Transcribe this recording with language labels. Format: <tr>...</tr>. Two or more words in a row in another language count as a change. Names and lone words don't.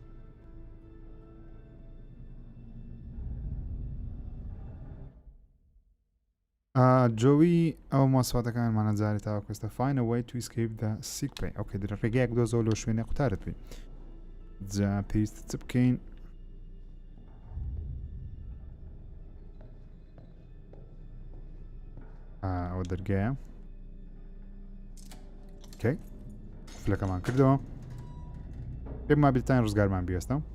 <ckb>جۆوی ئەو ماسواتەکانمانە جارێت تاوە کەستە</ckb> <en>find a way to escape the sick bay</en> <ckb>ئۆکێ درە ڕێگەیەک دۆزەوە لەو شوێنێ قوتارت بێ جا پێویستە چ بکەین ئەوە دەرگایە ئۆکەی فلەکەمان کردەوە پێم ما بریتان ڕزگارمان بیوەستە</ckb>